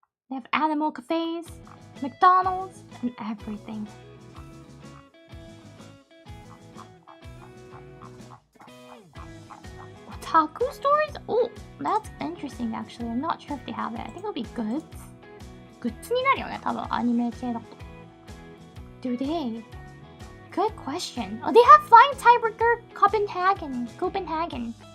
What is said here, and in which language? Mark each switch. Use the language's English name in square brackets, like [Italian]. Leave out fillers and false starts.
[English] They have animal cafes, McDonald's, and everything. Otaku stores? Oh, that's interesting actually. I'm not sure if they have it. I think it'll be goods. [Japanese] Goods になるよね、多分アニメ系だと。 [English] Do they? Good question. Oh, they have Flying Tiger Copenhagen. Copenhagen.